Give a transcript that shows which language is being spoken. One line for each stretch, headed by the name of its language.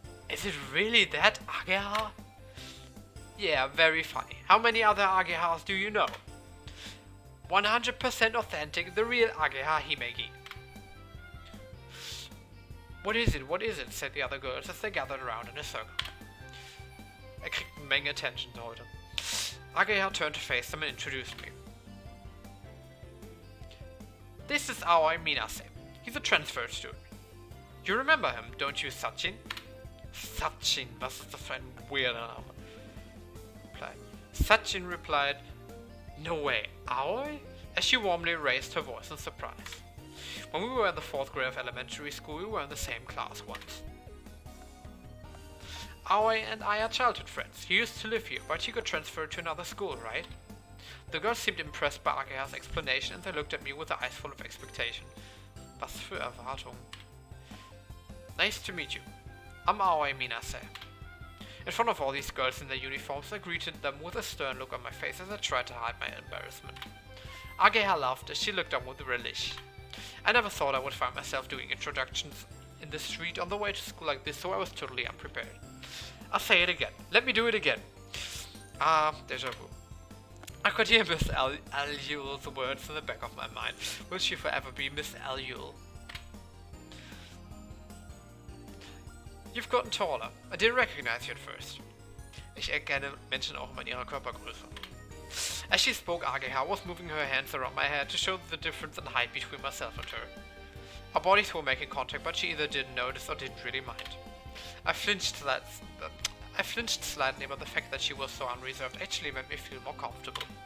English: Is it really that Ageha? Yeah, very funny. How many other Agehas do you know? 100% authentic, the real Ageha Himegi. What is it? What is it? Said the other girls as they gathered around in a circle.
German: I kriegte eine Menge Attention heute.
English: Ageha turned to face them and introduced me. This is Aoi Minase. He's a transfer student. You remember him, don't you, Sachin?
German: Sachin, was ist das für ein weirder Name?
English: Sachin replied, no way, Aoi? As she warmly raised her voice in surprise. When we were in the 4th grade of elementary school, we were in the same class once. Aoi and I are childhood friends. He used to live here, but he got transferred to another school, right? The girls seemed impressed by Ageha's explanation and they looked at me with eyes full of expectation.
German: Was für Erwartung.
English: Nice to meet you. I'm Aoi Minase. In front of all these girls in their uniforms, I greeted them with a stern look on my face as I tried to hide my embarrassment. Ageha laughed as she looked on with relish. I never thought I would find myself doing introductions in the street on the way to school like this, so I was totally unprepared. I'll say it again. Let me do it again. Deja vu. I could hear Miss Alule's words in the back of my mind. Will she forever be Miss Alule? You've gotten taller. I didn't recognize you at first.
German: Ich erkenne Menschen auch immer in ihrer Körpergröße.
English: As she spoke, Ageha was moving her hands around my head to show the difference in height between myself and her. Our bodies were making contact, but she either didn't notice or didn't really mind. I flinched slightly, but the fact that she was so unreserved actually made me feel more comfortable.